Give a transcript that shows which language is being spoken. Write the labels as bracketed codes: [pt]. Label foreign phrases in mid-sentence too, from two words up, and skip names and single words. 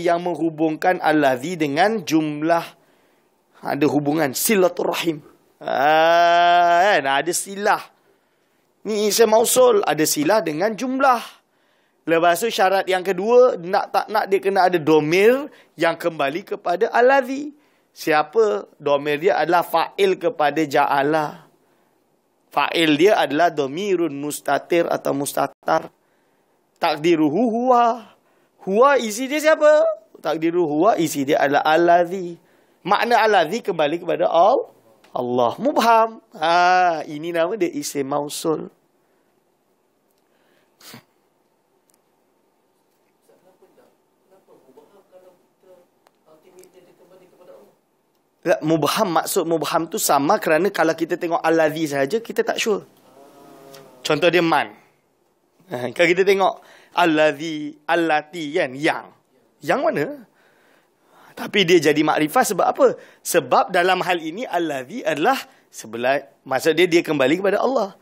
[ms] Yang menghubungkan alladzi dengan jumlah. Ada hubungan. Silaturrahim. Kan? Ada silah. [ar] Ni اسم موصول. [ms] Ada silah dengan jumlah. Lepas tu syarat yang kedua, nak tak nak dia kena ada domir yang kembali kepada alladzi. Siapa? Domir dia adalah fa'il kepada ja'ala. Fa'il dia adalah [ar] ضمير مستتر [ms] atau mustatar. [ar] تقديره هو. [ms] Huwa isi dia siapa? [ar] تقديره هو [ms] isi dia adalah alladzi. Makna alladzi kembali kepada Allah. Mubham. Ini nama dia [ar] اسم موصول. [ms] Mubham, maksud mubham tu sama kerana kalau kita tengok alladzi saja kita tak sure. Contoh dia man. Kalau kita tengok [ar] الذي التي [ms] kan, yang mana? Tapi dia jadi makrifah sebab apa? Sebab dalam hal ini alladzi adalah sebelah, maksud dia kembali kepada Allah.